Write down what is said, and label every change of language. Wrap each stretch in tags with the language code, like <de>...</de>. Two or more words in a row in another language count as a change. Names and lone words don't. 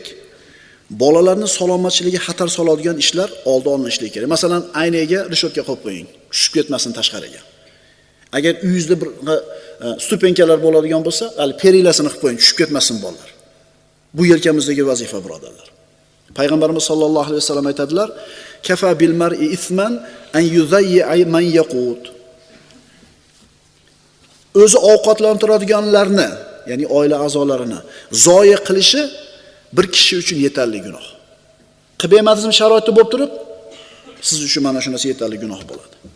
<uz>Bolalarning salomatligi xatar soladigan ishlar oldin olinishligi kerak. Masalan, aynaga rishotka qo'yib qo'ying, tushib ketmasin tashqariga. Agar uyingizda bir stupenkalar bo'ladigan bo'lsa, hali perilasini qilib qo'ying, tushib ketmasin bolalar. Bu yelkamizdagi vazifa, birodarlar. Payg'ambarimiz</uz> <ar>sollallohu alayhi vasallam</ar> <uz>aytadilar:</uz> <ar>"Kafa bil mar'i ithman an yuzayyi man yaqut."</ar> <uz>O'zi ovqatlantiradiganlarni, ya'ni oila a'zolarini zoya qilishi bir kishi uchun yetarli gunoh. Qilib bermadingizmi sharoitda bo'lib turib, siz uchun mana shunisi yetarli gunoh bo'ladi.</uz>